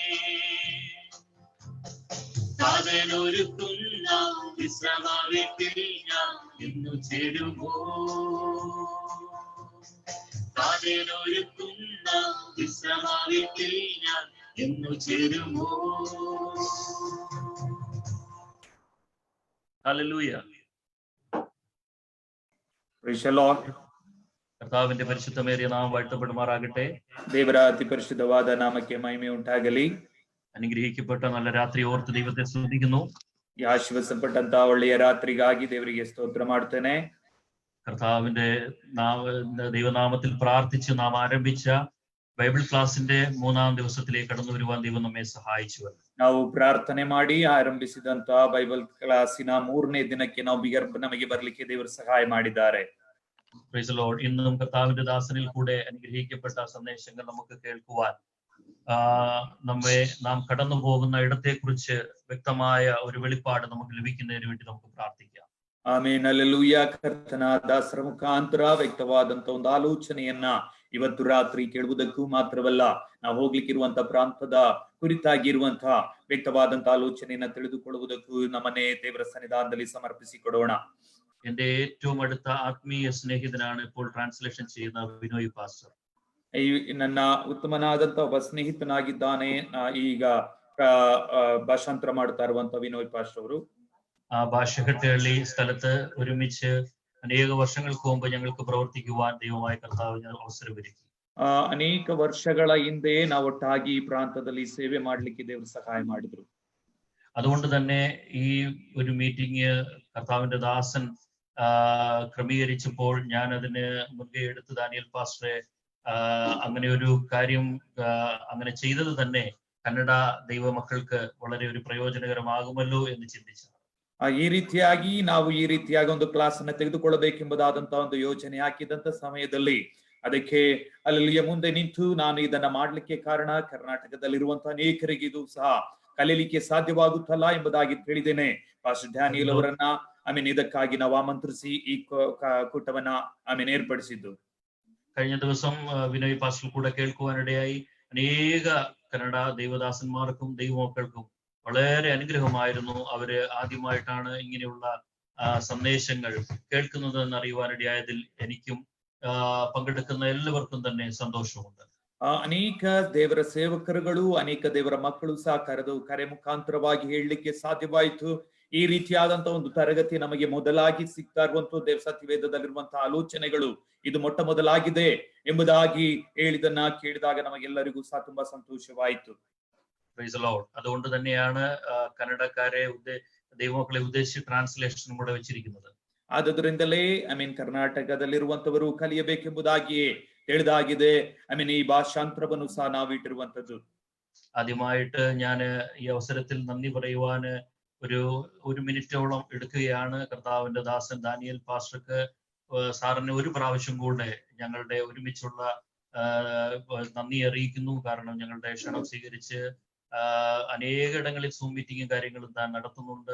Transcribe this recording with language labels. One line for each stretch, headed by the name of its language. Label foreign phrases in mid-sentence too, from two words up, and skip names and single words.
Malayalam: താതനൊരുക്കുന്ന വിശ്രമത്തിൽ ഞാൻ എന്നു ചേരുമോ. താതനൊരുക്കുന്ന വിശ്രമത്തിൽ ഞാൻ എന്നു ചേരുമോ. ഹല്ലേലൂയ.
English: Praise the Lord.
Malayalam: കർത്താവിന്റെ പരിശുദ്ധമേറിയ നാമം വാഴ്ത്തപ്പെടുമാറാകട്ടെ.
Kannada: ದೇವರ ಅತಿ ಪರಿಶುದ್ಧವಾದ ನಾಮಕ್ಕೆ ಮಹಿಮೆ ಉಂಟಾಗಲಿ.
Malayalam: അനുഗ്രഹിക്കപ്പെട്ട നല്ല രാത്രി ഓർത്ത് ദൈവത്തെ സ്തുതിക്കുന്നു.
Kannada: ಈ ಆಶೀರ್ವದಿಸಲ್ಪಟ್ಟಂತಹ ಒಳ್ಳೆಯ ರಾತ್ರಿಗಾಗಿ ದೇವರಿಗೆ ಸ್ತೋತ್ರ ಮಾಡ್ತೇನೆ.
Malayalam: കർത്താവിന്റെ ദൈവനാമത്തിൽ പ്രാർത്ഥിച്ച് നാം ആരംഭിച്ച
English: Bible class
Malayalam: 3-ാം ദിവസത്തിലേക്ക് കടന്നു വരുവാൻ ദൈവം നമ്മെ സഹായിച്ചു.
Kannada: ನಾವು ಪ್ರಾರ್ಥನೆ ಮಾಡಿ ಆರಂಭಿಸಿದಂತಹ
English: Bible class
Kannada: 3ನೇ ದಿನಕ್ಕೆ ನಮಗೆ ಬರಲಿಕ್ಕೆ ದೇವರು ಸಹಾಯ ಮಾಡಿದ್ದಾರೆ.
English: Praise the Lord.
Malayalam: ഇന്നും കർത്താവിന്റെ ദാസനിൽ കൂടെ അനുഗ്രഹിക്കപ്പെട്ട സന്ദേശങ്ങൾ നമുക്ക് കേൾക്കുവാൻ നാം കടന്നു പോകുന്ന ഇടത്തെക്കുറിച്ച് വ്യക്തമായ ഒരു വെളിപ്പാട് നമുക്ക് ലഭിക്കുന്നതിന് വേണ്ടി നമുക്ക് പ്രാർത്ഥിക്കാം.
Kannada: ಆಮೇನ್. ಹಲ್ಲೆಲೂಯಾ. ಕರ್ತನ ದಾಸರ ಮುಖಾಂತರ ವ್ಯಕ್ತವಾದಂತ ಒಂದು ಆಲೋಚನೆಯನ್ನ ಇವತ್ತು ರಾತ್ರಿ ಕೇಳುವುದಕ್ಕೂ ಮಾತ್ರವಲ್ಲ, ನಾವು ಹೋಗ್ಲಿಕ್ಕಿರುವಂತಹ ಪ್ರಾಂತದ ಕುರಿತಾಗಿರುವಂತಹ ವ್ಯಕ್ತವಾದಂತ ಆಲೋಚನೆಯನ್ನ ತಿಳಿದುಕೊಳ್ಳುವುದಕ್ಕೂ ನಮ್ಮನ್ನೇ ದೇವರ ಸನ್ನಿಧಾನದಲ್ಲಿ ಸಮರ್ಪಿಸಿಕೊಡೋಣ.
Malayalam: എന്റെ ഏറ്റവും അടുത്ത ആത്മീയ സ്നേഹിതനാണ് ഇപ്പോൾ ട്രാൻസ്ലേഷൻ ചെയ്യുന്ന വിനോയ് പാസ്റ്റർ.
Kannada: ನನ್ನ ಉತ್ತಮನಾದಂತ ಒಬ್ಬ ಸ್ನೇಹಿತನಾಗಿದ್ದಾನೆ ಈಗ ಭಾಷಾಂತರ ಮಾಡ್ತಾ ಇರುವಂತ ವಿನೋಯ್ ಪಾಸ್ಟ್ ಅವರು.
Malayalam: ആ ഭാഷകെട്ടുകള്ളി സ്ഥലത്ത് ഒരുമിച്ച് അനേക വർഷങ്ങൾക്ക് മുമ്പ് ഞങ്ങൾക്ക് പ്രവർത്തിക്കുവാൻ ദൈവമായ കർത്താവ് അവസരമൊരുക്കി.
Kannada: ಅನೇಕ ವರ್ಷಗಳ ಹಿಂದೆ ನಾವು ಒಟ್ಟಾಗಿ ಈ ಪ್ರಾಂತದಲ್ಲಿ ಸೇವೆ ಮಾಡ್ಲಿಕ್ಕೆ ದೇವರು ಸಹಾಯ ಮಾಡಿದ್ರು.
Malayalam: അതുകൊണ്ട് തന്നെ ഈ ഒരു മീറ്റിംഗ് കർത്താവിന്റെ ദാസൻ ക്രമീകരിച്ചപ്പോൾ ഞാൻ അതിന് മുൻകൈ എടുത്ത് ദാനിയൽ പാസ്റ്ററെ അങ്ങനെ ഒരു കാര്യം അങ്ങനെ ചെയ്തത് തന്നെ കന്നഡ ദൈവമക്കൾക്ക് വളരെ ഒരു പ്രയോജനകരമാകുമല്ലോ എന്ന് ചിന്തിച്ചു.
Kannada: ಈ ರೀತಿಯಾಗಿ ನಾವು ಈ ರೀತಿಯಾಗಿ ಒಂದು ಕ್ಲಾಸ್ ಅನ್ನ ತೆಗೆದುಕೊಳ್ಳಬೇಕೆಂಬುದಾದಂತಹ ಒಂದು ಯೋಚನೆ ಹಾಕಿದಂತ ಸಮಯದಲ್ಲಿ ಅದಕ್ಕೆ ಅಲ್ಲಿ ಮುಂದೆ ನಿಂತು ನಾನು ಇದನ್ನ ಮಾಡ್ಲಿಕ್ಕೆ ಕಾರಣ ಕರ್ನಾಟಕದಲ್ಲಿರುವಂತಹ ಅನೇಕರಿಗೆ ಇದು ಸಹ ಕಲೀಲಿಕ್ಕೆ ಸಾಧ್ಯವಾಗುತ್ತಲ್ಲ ಎಂಬುದಾಗಿ ತಿಳಿದೇನೆ. ಪಾಸ್ಟರ್ ಡ್ಯಾನಿಯಲ್ ಅವರನ್ನ ಇದಕ್ಕಾಗಿ ನಾವು ಆಮಂತ್ರಿಸಿ ಈ ಕೂಟವನ್ನ ಏರ್ಪಡಿಸಿದ್ದು.
Malayalam: കഴിഞ്ഞ ദിവസം വിനോയ് പാസ്റ്റർ കൂടെ കേൾക്കുവാനിടയായി അനേക കന്നഡ ദൈവദാസന്മാർക്കും ദൈവമക്കൾക്കും വളരെ അനുഗ്രഹമായിരുന്നു. അവര് ആദ്യമായിട്ടാണ് ഇങ്ങനെയുള്ള സന്ദേശങ്ങൾ കേൾക്കുന്നത് എന്ന് അറിയുവാനിടയായതിൽ എനിക്കും പങ്കെടുക്കുന്ന എല്ലാവർക്കും തന്നെ സന്തോഷമുണ്ട്.
Kannada: ಅನೇಕ ದೇವರ ಸೇವಕರುಗಳು ಅನೇಕ ದೇವರ ಮಕ್ಕಳು ಸಹ ಕರೆ ಮುಖಾಂತರವಾಗಿ ಹೇಳಲಿಕ್ಕೆ ಸಾಧ್ಯವಾಯಿತು. ಈ ರೀತಿಯಾದಂತಹ ಒಂದು ತರಗತಿ ನಮಗೆ ಮೊದಲಾಗಿ ಸಿಗ್ತಾ ಇರುವಂತಹ ದೇವ ಸತ್ಯವೇದದಲ್ಲಿರುವಂತಹ ಆಲೋಚನೆಗಳು ಇದು ಮೊಟ್ಟ ಮೊದಲಾಗಿದೆ ಎಂಬುದಾಗಿ ಹೇಳಿದನ್ನ ಕೇಳಿದಾಗ ನಮಗೆಲ್ಲರಿಗೂ ಸಹ ತುಂಬಾ ಸಂತೋಷವಾಯಿತು.
English: Praise the Lord.
Malayalam: അതുകൊണ്ട് തന്നെയാണ് കന്നഡക്കാരെ ദൈവമക്കളെ ഉദ്ദേശിച്ച് ട്രാൻസ്ലേഷൻ കൂടെ വെച്ചിരിക്കുന്നത്.
Kannada: ಆದುದರಿಂದಲೇ ಕರ್ನಾಟಕದಲ್ಲಿರುವಂತವರು ಕಲಿಯಬೇಕೆಂಬುದಾಗಿಯೇ ತಿಳಿದಾಗಿದೆ. ಈ ಭಾಷಾಂತರವನ್ನು ಸಹ ನಾವಿಟ್ಟಿರುವಂತದ್ದು.
Malayalam: ആദ്യമായിട്ട് ഞാൻ ഈ അവസരത്തിൽ നന്ദി പറയുവാൻ ഒരു മിനിറ്റോളം എടുക്കുകയാണ്. കർത്താവിന്റെ ദാസൻ ദാനിയേൽ പാസ്റ്റർക്ക് സാറിന് ഒരു പ്രാവശ്യം കൂടെ ഞങ്ങളുടെ ഒരുമിച്ചുള്ള നന്ദി അറിയിക്കുന്നു. കാരണം ഞങ്ങളുടെ ക്ഷണം സ്വീകരിച്ച് അനേകയിടങ്ങളിൽ
English: Zoom meeting
Malayalam: കാര്യങ്ങളും താൻ നടത്തുന്നുണ്ട്.